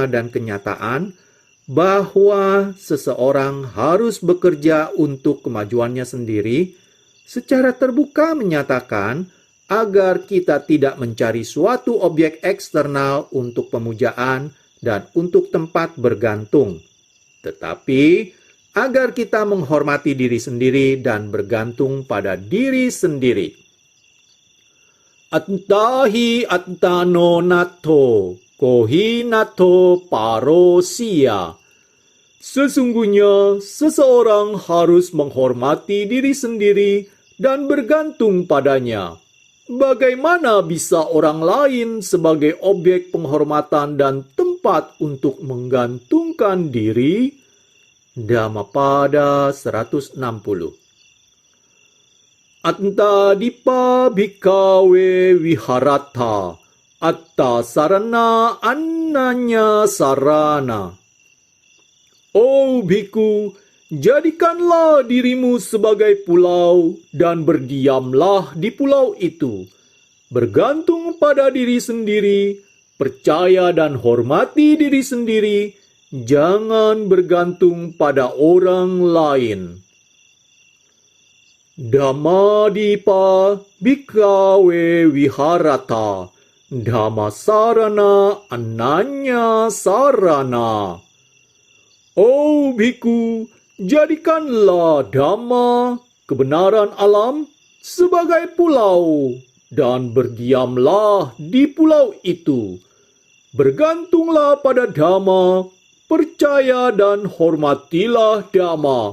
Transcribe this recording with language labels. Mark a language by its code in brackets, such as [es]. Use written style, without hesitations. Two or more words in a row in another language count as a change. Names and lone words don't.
[id] dan kenyataan, bahwa seseorang harus bekerja untuk kemajuannya sendiri, secara terbuka menyatakan agar kita tidak mencari suatu objek eksternal untuk pemujaan dan untuk tempat bergantung, tetapi agar kita menghormati diri sendiri dan bergantung pada diri sendiri. [pi] Attahi attano natto, kohi natto parosia. [id] Sesungguhnya seseorang harus menghormati diri sendiri dan bergantung padanya. Bagaimana bisa orang lain sebagai objek penghormatan dan tempat untuk menggantungkan diri? Dhammapada 160. [pi] Atta dipa bhikkhave viharata, atta sarana annanya sarana. [id] Oh biku, jadikanlah dirimu sebagai pulau dan berdiamlah di pulau itu. Bergantung pada diri sendiri, percaya dan hormati diri sendiri, jangan bergantung pada orang lain. [pi] Dhammadipa bhikkhave viharata, dhammasarana ananya sarana. [id] Oh biku, jadikanlah Dhamma, kebenaran alam, sebagai pulau, dan berdiamlah di pulau itu. Bergantunglah pada Dhamma, percaya dan hormatilah Dhamma.